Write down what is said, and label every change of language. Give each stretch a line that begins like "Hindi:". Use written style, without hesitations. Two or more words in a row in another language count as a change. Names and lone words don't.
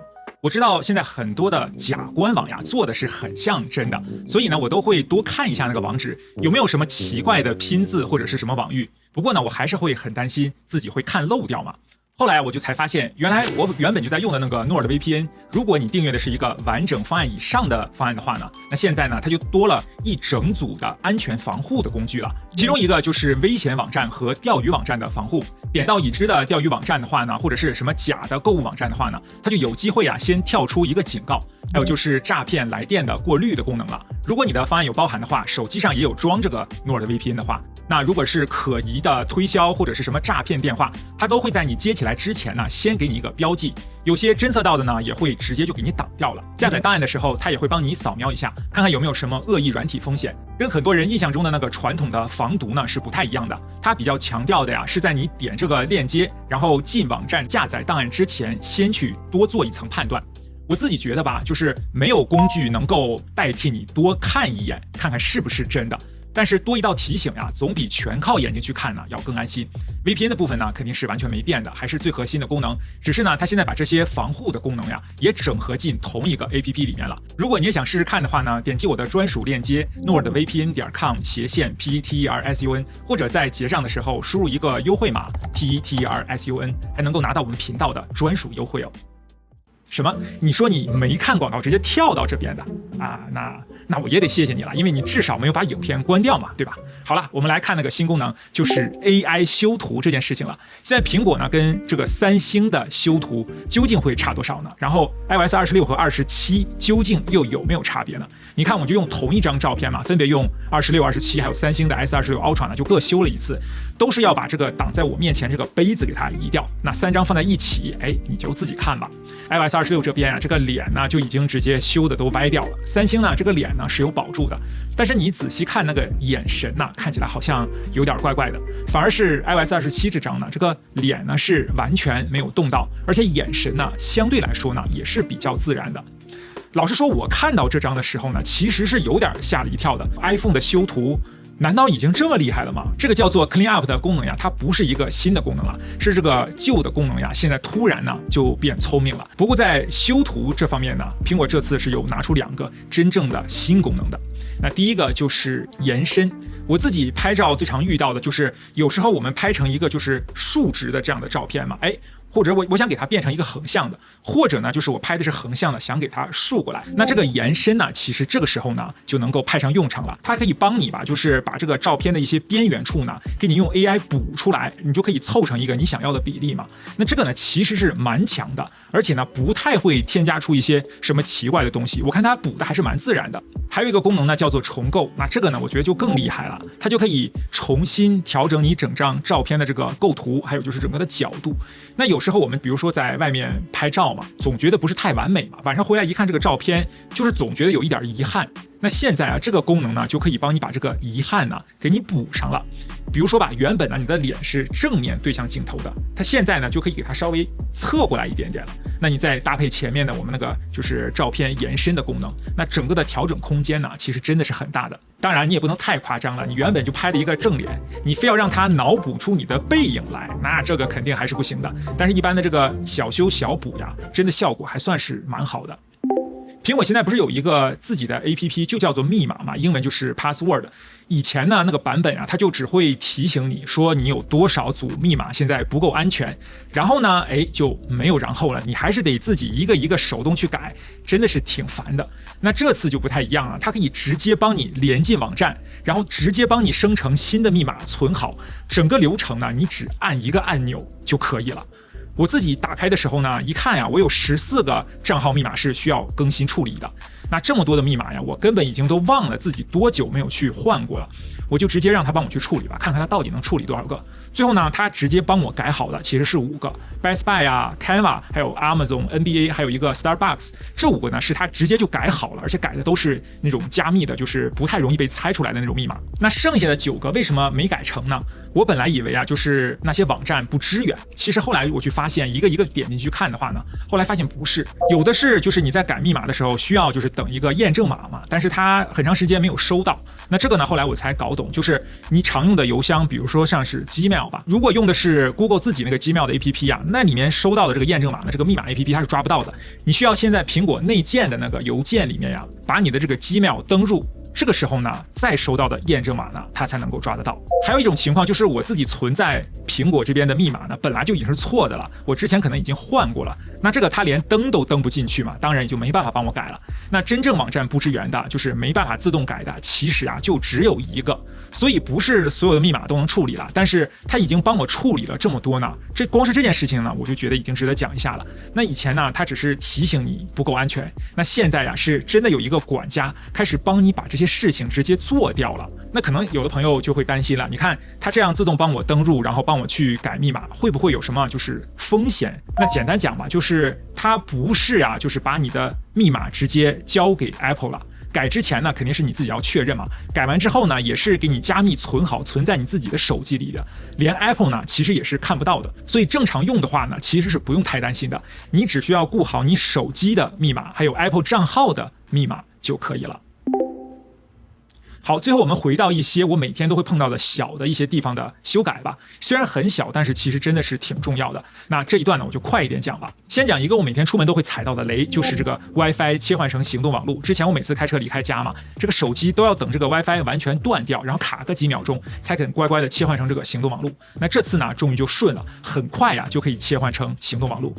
Chinese: 我知道现在很多的假官網呀做的是很像真的，所以呢我都会多看一下那個網址有沒有什麼奇怪的拼字或者是什麼網域。不過呢我還是會很擔心自己會看漏掉嘛。後來我就才發現，原來我原本就在用的那個 NordVPN， 如果你訂閱的是一個完整方案以上的方案的話呢，那現在呢它就多了一整組的安全防護的工具了。其中一個就是危險網站和釣魚網站的防護。點到已知的釣魚網站的話呢，或者是什麼假的購物網站的話呢，它就有機會先跳出一個警告。還有就是詐騙來電的過濾的功能了。如果你的方案有包含的話，手機上也有裝這個 NordVPN 的話，那如果是可疑的推銷或者是什麼詐騙電話，它都會在你接起來之前呢，先給你一個標記。有些偵測到的呢，也會直接就給你擋掉了。下載檔案的時候，它也會幫你掃描一下，看看有沒有什麼惡意軟體風險。跟很多人印象中的那個傳統的防毒呢是不太一樣的。它比較強調的呀，是在你點這個鏈接，然後進網站下載檔案之前，先去多做一層判斷。我自己覺得吧，就是沒有工具能夠代替你多看一眼，看看是不是真的。但是多一道提醒呀，总比全靠眼睛去看呢要更安心。VPN 的部分呢，肯定是完全没变的，還是最核心的功能。只是呢，它现在把這些防護的功能呀，也整合進同一個 APP 裡面了。如果你也想試試看的話呢，點擊我的專屬鏈接 nordvpn.com/PETRSUN，或者在結賬的時候輸入一個優惠碼 PETRSUN， 還能夠拿到我們頻道的專屬優惠哦。什麼？你說你沒看廣告直接跳到這邊的啊？那我也得謝謝你了，因為你至少沒有把影片關掉嘛，對吧？好了，我們來看那個新功能，就是 AI 修圖這件事情了。現在蘋果呢跟這個三星的修圖究竟會差多少呢？然後 iOS 26和27究竟又有沒有差別呢？你看，我就用同一張照片嘛，分別用26、27還有三星的 S26 Ultra 呢，就各修了一次，都是要把這個擋在我面前這個杯子給它移掉。那三張放在一起，你就自己看吧。iOS 26這邊啊，這個臉呢就已經直接修的都歪掉了。三星呢，這個臉呢是有保住的，但是你仔細看那個眼神呢，看起來好像有點怪怪的。反而是 iOS 27 這張呢，這個臉呢是完全沒有動到，而且眼神呢相對來說呢也是比較自然的。老實說，我看到這張的时候呢，其實是有點嚇了一跳的。iPhone 的修圖難道已經這麼厲害了嗎？這個叫做 Clean Up 的功能呀，它不是一個新的功能了，是這個舊的功能呀，現在突然呢就變聰明了。不過在修圖這方面呢，蘋果這次是有拿出2個真正的新功能的。那第一個就是延伸。我自己拍照最常遇到的就是有時候我們拍成一個就是竖直的這樣的照片嘛，或者我想給它變成一個橫向的，或者呢就是我拍的是橫向的，想给它竖過來。那這個延伸呢，其實這個時候呢就能夠派上用場了。它可以幫你吧，就是把這個照片的一些邊緣處呢，給你用 AI 補出來，你就可以湊成一個你想要的比例嘛。那這個呢其實是蠻強的，而且呢不太會添加出一些什麼奇怪的東西。我看它補的還是蠻自然的。還有一個功能呢叫做重構，那這個呢我覺得就更厲害了，它就可以重新調整你整張照片的這個構圖，還有就是整個的角度。那有時候我們比如說在外面拍照嘛，總覺得不是太完美嘛，晚上回來一看這個照片，就是總覺得有一點遺憾。那現在啊，這個功能呢就可以幫你把這個遺憾呢給你補上了。比如說吧，原本呢你的臉是正面對向鏡頭的，它現在呢就可以给它稍微側過來一點點了。那你再搭配前面的我們那個就是照片延伸的功能，那整個的調整空間呢其實真的是很大的。當然你也不能太誇張了，你原本就拍了一個正臉，你非要讓它腦補出你的背影來，那這個肯定還是不行的。但是一般的這個小修小補呀，真的效果還算是蠻好的。蘋果現在不是有一個自己的 APP 就叫做密碼嘛，英文就是 password， 以前呢那个版本啊，它就只会提醒你說你有多少組密碼現在不夠安全，然後呢就沒有然後了，你還是得自己一個一個手動去改，真的是挺煩的。那這次就不太一樣了，它可以直接幫你連進網站，然後直接幫你生成新的密碼存好，整個流程呢你只按一個按鈕就可以了。我自己打開的時候呢，一看呀，我有14個賬號密碼是需要更新處理的。那這麼多的密碼呀，我根本已經都忘了自己多久沒有去換過了，我就直接讓他幫我去處理吧，看看他到底能處理多少個。最後呢，他直接幫我改好的其實是5個 ，Best Buy 啊 ，Canva， 還有 Amazon、NBA， 還有一個 Starbucks， 這5個呢是他直接就改好了，而且改的都是那種加密的，就是不太容易被猜出來的那種密碼。那剩下的9個為什麼沒改成呢？我本來以為啊，就是那些網站不支援，其實後來我去發現，一個一個點進去看的話呢，後來發現不是，有的是就是你在改密碼的時候需要就是等一個驗證碼嘛，但是它很長時間沒有收到。那這個呢，後來我才搞懂，就是你常用的郵箱，比如說像是 Gmail 吧，如果用的是 Google 自己那個 Gmail 的 APP 啊，那裡面收到的這個驗證碼呢，這個密碼 APP 它是抓不到的。你需要現在蘋果內建的那個郵件裡面呀，把你的這個 Gmail 登入。這個時候呢，再收到的驗證碼呢，它才能夠抓得到。還有一種情況就是我自己存在蘋果這邊的密碼呢，本來就已經是錯的了，我之前可能已經換過了，那這個它連登都登不進去嘛，當然也就沒辦法幫我改了。那真正網站不支援的，就是沒辦法自動改的，其實啊就只有一個，所以不是所有的密碼都能處理了，但是它已經幫我處理了這麼多呢，這光是這件事情呢，我就覺得已經值得講一下了。那以前呢，它只是提醒你不夠安全，那現在呀，是真的有一個管家開始幫你把這些事情直接做掉了。那可能有的朋友就會擔心了，你看他這樣自動幫我登入，然後幫我去改密碼，會不會有什麼就是風險？那簡單講吧，就是它不是啊，就是把你的密碼直接交給 Apple 了。改之前呢，肯定是你自己要確認嘛。改完之後呢，也是給你加密存好，存在你自己的手機裡的，連 Apple 呢其實也是看不到的。所以正常用的話呢，其實是不用太擔心的。你只需要顧好你手機的密碼，還有 Apple 賬號的密碼就可以了。好，最後我們回到一些我每天都會碰到的小的一些地方的修改吧。雖然很小，但是其實真的是挺重要的。那這一段呢，我就快一點講吧。先講一個我每天出門都會踩到的雷，就是這個 WiFi 切換成行動網絡。之前我每次開車離開家嘛，這個手機都要等這個 WiFi 完全斷掉，然後卡個幾秒鐘，才肯乖乖的切換成這個行動網絡。那這次呢，終於就順了，很快呀就可以切換成行動網絡。